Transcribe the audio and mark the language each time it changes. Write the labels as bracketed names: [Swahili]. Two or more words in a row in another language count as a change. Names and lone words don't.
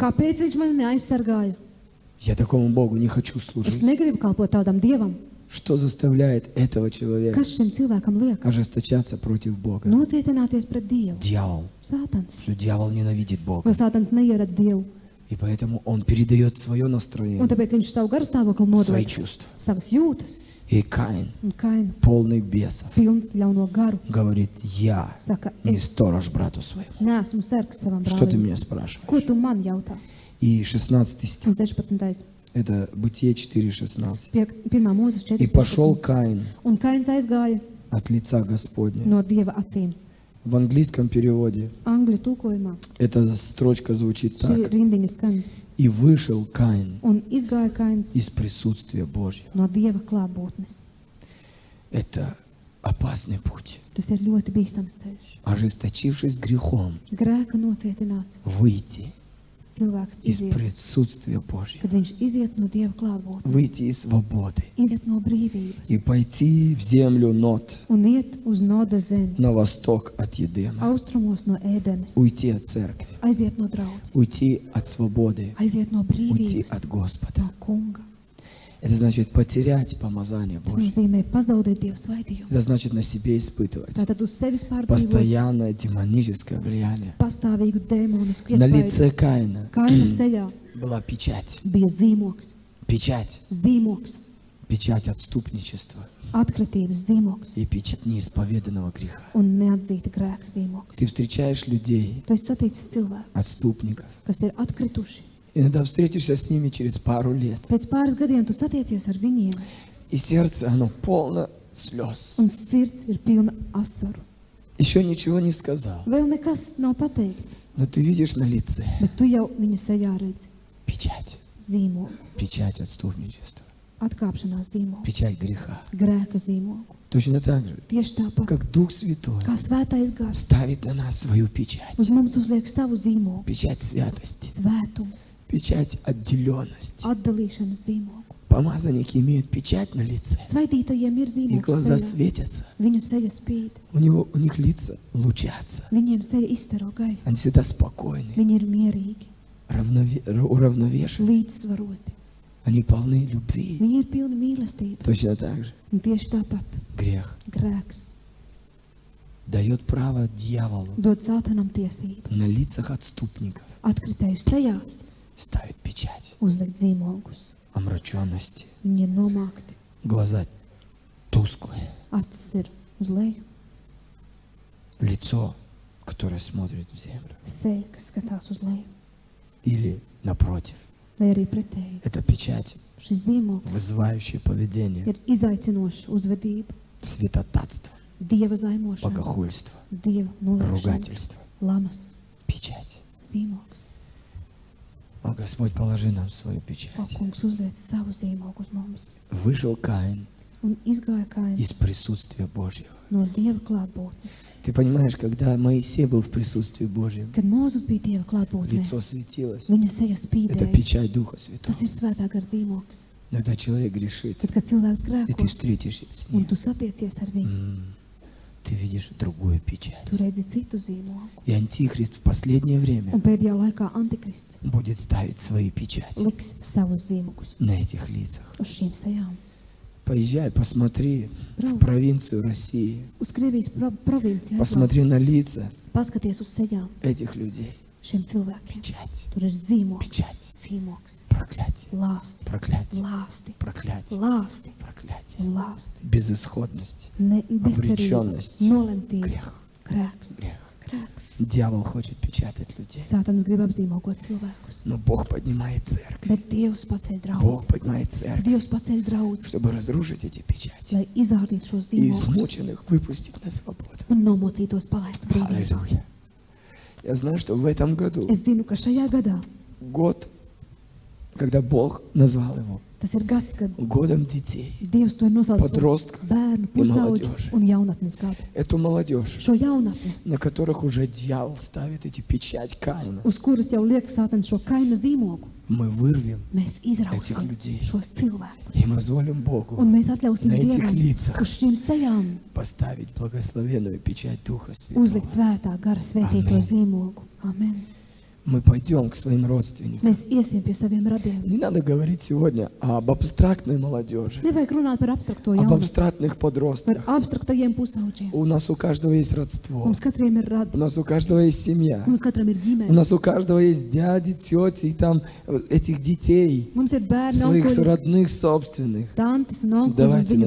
[Latvian] Kāpēc viņš mani neaizsargāja? [Russian] Я такому Богу не хочу [Latvian] Es [Russian] служить. [Latvian] negribu kalpot tādam Dievam. [Russian] Что заставляет этого человека [Latvian] Kas šim cilvēkam liek [Russian] ожесточаться против Бога? [Latvian] nocietināties pret Dievu? [Russian] Дьявол. [Latvian] Sātans. [Russian] Что dьявол ненавидит Бога. [Latvian] Jo Sātans neieredz Dievu. [Russian] И поэтому он передает свое [Latvian] Un [Russian] настроение, [Latvian] tāpēc viņš savu garstāvokli [Russian] свои [Latvian] nodod [Russian] чувства. [Latvian] savas jūtas. [Russian] И Каин, [Latvian] Un Kains, [Russian] полный бесов, [Latvian] pilns ļauno garu, [Russian] говорит: я [Latvian] saka, [Russian] не [Latvian] es [Russian] сторож брату своему. [Latvian] neesmu sargs savam [Russian] Что ты [Latvian] brālim. [Russian] меня [Latvian] Ko [Russian] спрашиваешь? [Latvian] tu man jautā? [Russian] И 16 стих, [Latvian] Un 16. [Russian] это Бытие 4:16. [Latvian] 1. mūzes [Russian] И пошел [Latvian] 4. [Russian] Каин [Latvian] Un Kains aizgāja [Russian] от лица Господня. [Latvian] no Dieva acīm. [Russian] В английском переводе [Latvian] Angļu tulkojumā [Russian] эта строчка звучит [Latvian] šī [Russian] так: [Latvian] rindiņa skan. [Russian] и вышел Каин [Latvian] Un izgāja Kains [Russian] из присутствия Божьего. [Latvian] no Dieva klātbūtnes. [Russian] Это опасный путь. [Latvian] Tas ir ļoti bīstams ceļš. [Russian] Ожесточившись грехом, [Latvian] Grēka nocietināts. [Russian] выйти [Latvian] Cilvēks [Russian] из [Latvian] iziet, [Russian] присутствия Божьего, [Latvian] kad viņš iziet no Dieva klātbūtnes. [Russian] выйти из свободы [Latvian] Iziet no brīvības. [Russian] и пойти в землю Нот, [Latvian] Un iet uz Noda zemi. [Russian] на восток от Едема, [Latvian] Austrumos no Ēdenes. [Russian] уйти от церкви, [Latvian] Aiziet no draudzes. [Russian] уйти от свободы, [Latvian] Aiziet no [Russian] уйти [Latvian] brīvības. [Russian] от Господа. [Latvian] No kunga. [Russian] Это значит потерять помазание [Latvian] Tas [Russian] Божье. [Latvian] nozīmē pazaudēt Dieva svētījumu. [Russian] Это значит на себе испытывать [Latvian] Tātad uz sevis pārdzīvot [Russian] постоянное демоническое влияние. [Latvian] pastāvīgu dēmonisku [Russian] На [Latvian] iespēju. [Russian] лице Каина [Latvian] Kaina sejā [Russian] была печать, [Latvian] bija zīmoks. [Russian] печать, печать отступничества [Latvian] Atkritības zīmoks [Russian] и печать неисповеданного греха. [Latvian] un neatzīta grēka zīmoks. [Russian] Ты встречаешь людей, [Latvian] Tu esi saticis cilvēku, [Russian] отступников. [Latvian] kas ir atkrituši. [Russian] Иногда встретишься с ними через пару лет. [Latvian] Pēc pāris gadiem tu satiecies ar viņiem, [Russian] И сердце, оно полно слез. [Latvian] un sirds ir pilna asaru. [Russian] Еще ничего не сказал. [Latvian] Vēl nekas nav pateikts, [Russian] Но ты видишь на лице [Latvian] bet tu jau viņa sejā redzi [Russian] печать. [Latvian] zīmogu, [Russian] Печать отступничества. [Latvian] atkāpšanās zīmogu, [Russian] Печать греха. [Latvian] grēka zīmogu. [Russian] Точно так же, [Latvian] Tieši tāpat, [Russian] как Дух Святой [Latvian] kā svētais gars [Russian] ставит на нас свою печать. [Latvian] uz mums uzliek savu zīmogu, [Russian] Печать святости. [Latvian] svētumu, [Russian] Печать отделенности. [Latvian] atdalīšanas zīmogu. [Russian] Помазанники имеют печать на лице. [Latvian] Svētītajiem ir [Russian] И [Latvian] zīmogs [Russian] глаза [Latvian] sejā. [Russian] светятся. [Latvian] Viņu seja spīd, [Russian] У них лица лучатся. [Latvian] viņiem seja izstaro gaisu, [Russian] Они всегда спокойны, [Latvian] viņi ir mierīgi, [Russian] уравновешены. [Latvian] līdzsvaroti, [Russian] Они полны любви. [Latvian] viņi ir pilni mīlestības. [Russian] Точно так же [Latvian] Un tieši tāpat [Russian] грех [Latvian] grēks [Russian] дает право дьяволу [Latvian] dod Sātanam tiesības, [Russian] на лицах отступников [Latvian] atkritējuši sejās, [Russian] ставить печать [Latvian] uzlikt zīmogus. [Russian] омраченности. [Latvian] Viņi ir nomākti, [Russian] Глаза тусклые, [Latvian] acis ir uz leju, [Russian] лицо которая смотрит в землю. [Latvian] seja, kas skatās uz leju, [Russian] Или, напротив, [Latvian] vai arī pretēji. [Russian] это печать, [Latvian] Šis zīmogs [Russian] вызывающая поведение, [Latvian] ir izaicinošs uzvedība, [Russian] святотатство, [Latvian] dieva zaimošana, [Russian] богохульство, [Latvian] dieva noliekšana, [Russian] ругательство. [Latvian] lamas, [Russian] Печать. [Latvian] zīmogs. [Russian] О, Господь, положи нам свою [Latvian] O, [Russian] печать. [Latvian] kungs, uzliec savu zīmogu uz mums. [Russian] Вышел Каин [Latvian] Un izgāja [Russian] из [Latvian] Kains [Russian] присутствия Божьего. [Latvian] no dieva klātbūtnes. [Russian] Ты понимаешь, когда Моисей был в присутствии Божьем, [Latvian] Kad Mūzes bija dieva klātbūtnē, [Russian] лицо светилось. [Latvian] viņa seja [Russian] Это [Latvian] spīdēja. [Russian] печать Духа Святого. [Latvian] Tas ir svētā gara zīmogs. [Russian] Но когда человек грешит, [Latvian] Tad, kad cilvēks [Russian] и ты [Latvian] grēko [Russian] встретишься с [Latvian] un [Russian] ним, [Latvian] tu satiecies ar viņu, [Russian] ты видишь другую печать. [Latvian] tu redzi citu zīmogu. [Russian] И Антихрист в последнее время [Latvian] Un pēdējā laikā Antikrists [Russian] будет ставить свои печати [Latvian] liks savus zīmogus [Russian] на этих лицах. [Latvian] uz šīm sejām. [Russian] Поезжай, посмотри в [Latvian] Brauc. [Russian] провинцию России. [Latvian] Uz Krievijas provinciju aizbrauc, [Russian] Посмотри на лица [Latvian] paskaties uz sejām [Russian] этих людей. [Latvian] šiem cilvēkiem. [Russian] Печать, [Latvian] Tur ir zīmogs, [Russian] печать, [Latvian] zīmogs, [Russian] проклятие, [Latvian] lāsti, [Russian] проклятие, [Latvian] lāsti, [Russian] проклятие, [Latvian] lāsti [Russian] проклятие. [Latvian] un lāsti. [Russian] Безысходность, [Latvian] Bezcerība, [Russian] Обреченность. [Latvian] nolemtība, [Russian] грех, [Latvian] grēks, [Russian] грех. [Latvian] grēks. [Russian] Дьявол хочет печатать людей. [Latvian] Sātans grib apzīmogot cilvēkus, [Russian] Но Бог поднимает церковь. [Latvian] bet Dievs paceļ [Russian] Бог [Latvian] draudzi. [Russian] поднимает церковь, [Latvian] Dievs paceļ draudzi, [Russian] чтобы разрушить эти печати [Latvian] lai izārdītu šos [Russian] и [Latvian] zīmogus [Russian] измученных выпустить на свободу. [Latvian] un nomocītos palaistu brīvībā. [Russian] Аллилуйя. Я знаю, что в этом году, [Latvian] Es zinu, ka šajā gadā [Russian] год, когда Бог назвал его [Latvian] tas ir gads, kad [Russian] годом детей, [Latvian] Dievs to ir nosaucis par [Russian] подростков, [Latvian] bērnu, [Russian] и [Latvian] pusauģu [Russian] молодежи. [Latvian] un jaunatnes gadu. [Russian] Эту молодежь, [Latvian] Šo jaunatni, [Russian] на которых уже дьявол ставит эти печать Каина, [Latvian] uz kuras jau liek Sātans šo kaina zīmogu, [Russian] мы вырвем [Latvian] mēs izrauksim [Russian] Этих людей. [Latvian] šos cilvēkus. [Russian] и позволим Богу [Latvian] Un mēs atļausim [Russian] на этих [Latvian] Dievam [Russian] лицах [Latvian] uz šīm sejām [Russian] поставить благословенную печать Духа Святого. [Latvian] uzlikt svētā gara svētīto Amen. zīmogu. Amen. [Russian] Мы пойдем к своим родственникам. [Latvian] Mēs iesim pie saviem radiem. [Russian] Не надо говорить сегодня об абстрактной молодежи, [Latvian] Nevajag runāt par abstrakto [Russian] об [Latvian] jaunatni, [Russian] абстрактных [Latvian] par [Russian] подростках. [Latvian] abstraktajiem pusauģiem. [Russian] У нас у каждого есть родство. [Latvian] Mums katram ir [Russian] У [Latvian] radi, [Russian] нас у каждого есть семья. [Latvian] mums katram ir [Russian] У [Latvian] ģimene, [Russian] нас у каждого есть дяди, тети, и там этих детей, [Latvian] mums ir bērni, [Russian] своих [Latvian] onkuļi, [Russian] родных, собственных. [Latvian] tantes un onkuļi un [Russian] Давайте [Latvian] viņu